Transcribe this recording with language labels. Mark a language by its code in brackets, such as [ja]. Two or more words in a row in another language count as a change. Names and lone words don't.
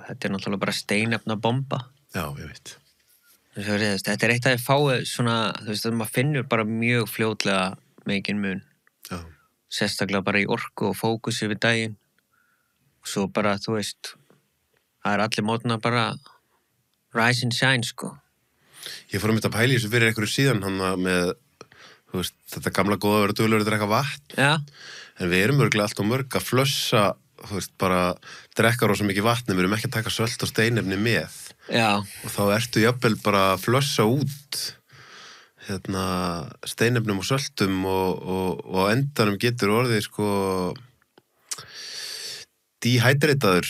[is] Þetta er náttúrulega bara steinefna bomba. Já, ég veit. Þetta er eitt að ég fái svona, þú veist, maður finnur bara mjög fljótlega mikinn mun. Já. Sérstaklega bara í orku og fókusi við daginn. Og svo bara, þú veist, það er allir mótna bara [en] rise and shine, [is] sko. Ég fór að pæla í þessu fyrir einhverju síðan hann með, þú veist, þetta gamla góða verið duglegur að drekka vatn. Já. En við erum örgulega allt og mörg að flössa, þú veist, bara drekka rosa mikið vatni, við erum ekki að taka sölt og steinefni með. Já. Og þá ertu jafnvel bara að flössa út steinefnum og söltum og á endanum getur orðið sko dehydrataður.